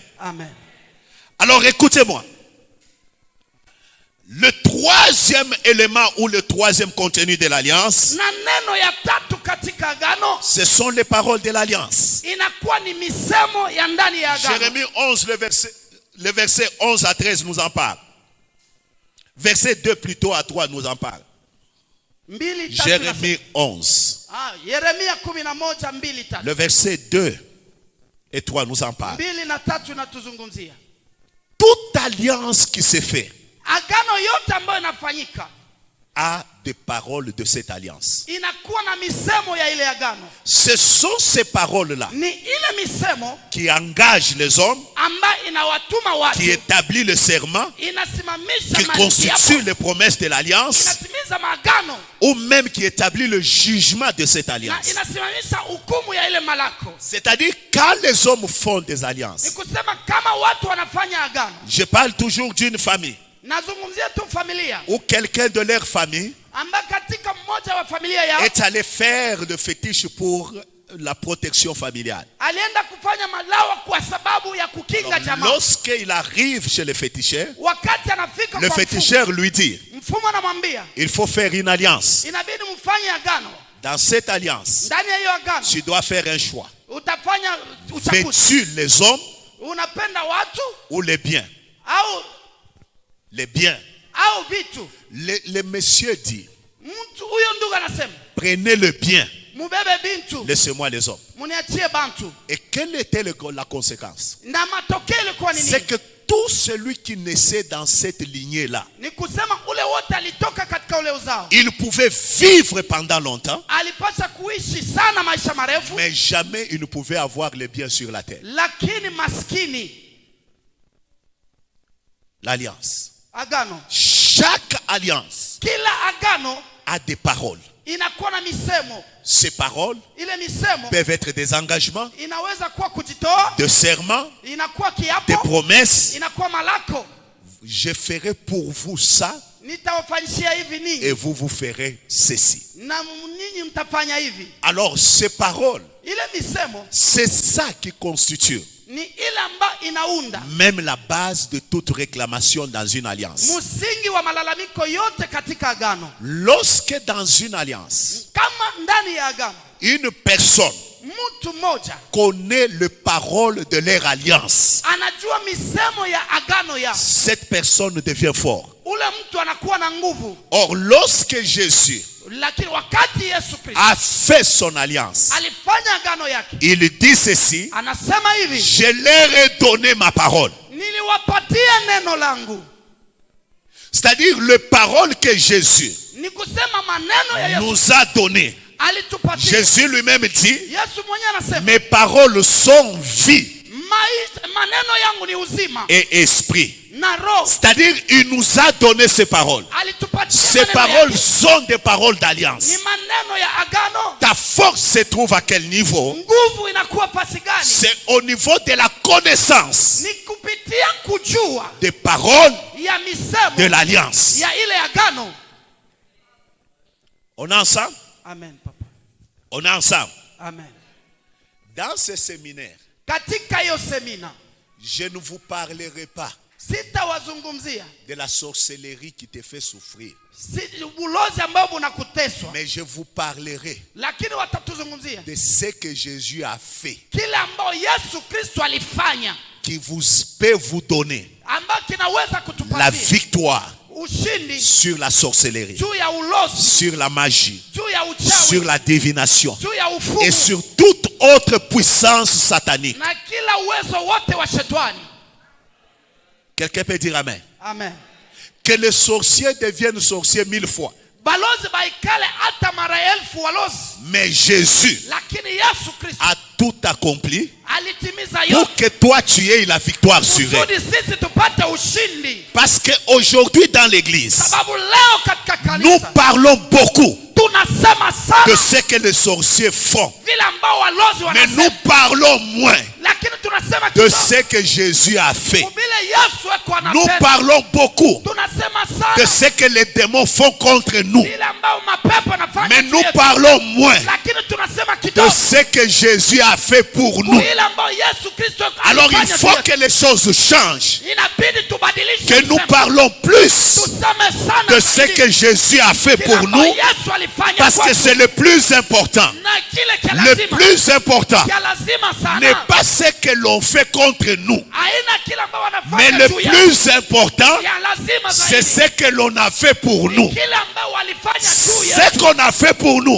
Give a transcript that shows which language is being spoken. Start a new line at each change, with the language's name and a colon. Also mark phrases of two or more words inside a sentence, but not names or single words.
French: Amen. Alors écoutez-moi. Le troisième élément ou le troisième contenu de l'alliance,
Swahili: Na neno ya tatu katika agano
French: ce sont les paroles de l'alliance.
Swahili: inakuwa ni misemo ya ndani ya agano.
French: Jérémie 11, le verset 11 à 13 nous en parle. Verset 2 plutôt à 3 nous en parle.
Swahili: Mbili tatu
French: Jérémie 11.
Swahili: Yeremia 11:2-3.
French: Le verset 2 et 3 nous en parle.
Swahili: 2 na 3 natuzungumzia.
French: Toute alliance qui se fait
Swahili: Agano yote ambayo inafanyika
French: a des paroles de cette alliance.
Swahili: inakuwa na misemo ya ile agano.
French: Ce sont ces paroles-là
Swahili: Ni ile misemo
French: qui engagent les hommes,
Swahili: ambayo inawatuma watu,
French: qui établissent le serment,
Swahili: inasimamisha
French: qui
Swahili: makiapo,
French: constituent les promesses de l'alliance,
Swahili: inatimiza maagano
French: ou même qui établit le jugement de cette
Swahili: na
French: alliance.
Swahili: inasimamisha hukumu ya ile malako.
French: C'est-à-dire quand les hommes font des
Swahili: Ni
French: alliances.
Swahili: kusema kama watu wanafanya agano,
French: Je parle toujours d'une famille
Swahili: nazungumzia tu familia
French: où quelqu'un de leur famille
Swahili: ambayo katika mmoja wa familia yao
French: est allé faire le fétiche pour la protection familiale.
Swahili: alienda kufanya malawa kwa sababu ya kukinga jamaa.
French: Lorsqu'il arrive chez le féticheur,
Swahili: Wakati anafika
French: le
Swahili: kwa
French: féticheur lui dit,
Swahili: mfumo anamwambia
French: il faut faire une alliance.
Swahili: inabidi mfanye agano.
French: Dans cette alliance,
Swahili: Ndani ya hiyo agano
French: tu dois faire un choix.
Swahili: utafanya uchaguzi.
French: Fais-tu les hommes
Swahili: Unapenda watu
French: ou les biens?
Swahili: au
French: Les biens.
Swahili: vitu?
French: Le monsieur dit,
Swahili: Mtu huyo ndugu anasema
French: prenez le bien,
Swahili: mubebe bintu,
French: laissez-moi les hommes.
Swahili: muniachie bantu.
French: Et quelle était la conséquence?
Swahili: Na matokeo ilikuwa ni
French: C'est
Swahili: nini?
French: que tout celui qui naissait dans cette lignée-là,
Swahili: Ni kusema ule wote alitoka katika ule uzao,
French: il pouvait vivre pendant longtemps,
Swahili: alipaswa kuishi sana maisha marefu,
French: mais jamais il ne pouvait avoir les biens sur la terre.
Swahili: lakini maskini.
French: L'alliance.
Swahili: Agano,
French: Chaque alliance
Swahili: kila agano
French: a des paroles.
Swahili: inakuwa na misemo.
French: Ces paroles
Swahili: Ile misemo
French: peuvent être des engagements,
Swahili: inaweza kuwa kujitoa,
French: de serments,
Swahili: inakuwa
French: des
Swahili: kiapo,
French: promesses.
Swahili: inakuwa malako.
French: Je ferai pour vous ça
Swahili: Nitawafanyishia hivi ninyi
French: et vous ferez ceci.
Swahili: na ninyi mtafanya hivi.
French: Alors ces paroles,
Swahili: Ile misemo
French: c'est ça qui constitue
Swahili: ni ile ambayo inaunda
French: même la base de toute réclamation dans une alliance.
Swahili: msingi wa malalamiko yote katika agano.
French: Lorsque dans une alliance,
Swahili: Kama ndani ya agano
French: une personne
Swahili: mtu mmoja
French: connaît les paroles de leur alliance,
Swahili: anajua misemo ya agano ya
French: cette personne devient fort.
Swahili: ule mtu anakuwa na nguvu.
French: Or, lorsque Jésus
Swahili: Lakini wakati Yesu Kristo
French: a fait son alliance,
Swahili: alifanya agano yake,
French: il dit ceci:
Swahili: anasema hivi,
French: je leur ai donné ma parole.
Swahili: niliwapatia neno langu.
French: C'est-à-dire les paroles que Jésus
Swahili: Ni kusema maneno ya Yesu
French: nous a données.
Swahili: alitupatia.
French: Jésus lui-même dit,
Swahili: Yesu mwenyewe anasema
French: mes paroles sont vie
Swahili: maneno yangu ni uzima
French: et esprit.
Swahili: na roho.
French: C'est-à-dire, il nous a donné ces paroles.
Swahili: Alitupatia
French: Ces
Swahili: maneno
French: paroles
Swahili: yake.
French: sont des paroles d'alliance.
Swahili: Ni maneno ya agano.
French: Ta force se trouve à quel niveau?
Swahili: Nguvu inakuwa pasi gani?
French: C'est au niveau de la connaissance
Swahili: Ni kupitia kujua
French: des paroles
Swahili: ya misemo
French: de l'alliance.
Swahili: ya ile agano.
French: On est ensemble? Amen, papa. On est ensemble. Amen. Dans ce séminaire,
Swahili: Katika hiyo semina
French: je ne vous parlerai pas
Swahili: sitawazungumzia
French: de la sorcellerie qui te fait souffrir.
Swahili: ulozi ambao unakuteswa,
French: Mais je vous parlerai
Swahili: lakini watatuzungumzia
French: de ce que Jésus a fait,
Swahili: kile ambao Yesu Kristo alifanya,
French: qui peut vous donner
Swahili: ambao kinaweza
French: la
Swahili: kutupatia
French: victoire
Swahili: ushindi
French: sur la sorcellerie,
Swahili: juu ya ulozi,
French: sur la magie,
Swahili: juu ya
French: sur
Swahili: uchawi,
French: la divination
Swahili: juu ya
French: et
Swahili: ufumu
French: sur toute autre puissance satanique.
Swahili: na kila uwezo wote wa shetani.
French: Quelqu'un peut dire amen. Amen. Que les sorciers deviennent sorciers 1000 fois.
Swahili: Balozi baikale hata mara 1000 walozi,
French: Mais Jésus
Swahili: lakini Yesu Kristo
French: a tout accompli
Swahili: alitimiza
French: pour
Swahili: yote
French: que toi tu aies la victoire sur
Swahili: kusudi
French: eux.
Swahili: sisi tupate ushindi.
French: Parce qu'aujourd'hui dans l'église,
Swahili: Sababu leo katika
French: nous
Swahili: kanisa
French: parlons beaucoup
Swahili: tunasema
French: de
Swahili: sana
French: ce que les sorciers font.
Swahili: vile ambao walozi
French: Mais nous
Swahili: wanasema,
French: parlons moins
Swahili: lakini tunasema
French: de
Swahili: kidogo
French: ce que Jésus a fait.
Swahili: vile Yesu eko
French: Nous
Swahili: anapenda.
French: parlons beaucoup
Swahili: Tunasema
French: de
Swahili: sana
French: ce que les démons font contre nous.
Swahili: vile ambao mapepo yanafanya
French: Mais
Swahili: juu
French: nous
Swahili: yetu.
French: parlons moins
Swahili: Lakini tunasema
French: de
Swahili: kidogo
French: ce que Jésus a fait pour nous.
Swahili: vile ambao Yesu Kristo
French: Alors il
Swahili: alifanya juu
French: faut
Swahili: yetu.
French: que les choses changent.
Swahili: Inabidi tubadilishe
French: Que nous
Swahili: msemo.
French: parlons plus
Swahili: Tuseme sana
French: de ce
Swahili: zaidi
French: que Jésus a fait
Swahili: kile
French: pour
Swahili: ambao
French: nous.
Swahili: Yesu alifanya
French: Parce que
Swahili: kwetu.
French: c'est le plus important.
Swahili: Na kile kia
French: Le
Swahili: lazima
French: plus important
Swahili: kia lazima
French: n'est
Swahili: sana
French: pas ce que l'on fait contre nous.
Swahili: haina kile ambao
French: Mais
Swahili: wanafanya
French: le
Swahili: juu yetu.
French: plus important,
Swahili: Ya lazima
French: c'est
Swahili: zaidi
French: ce que l'on a fait pour nous.
Swahili: kile ambao walifanya juu
French: Ce
Swahili: yetu.
French: qu'on a fait pour nous,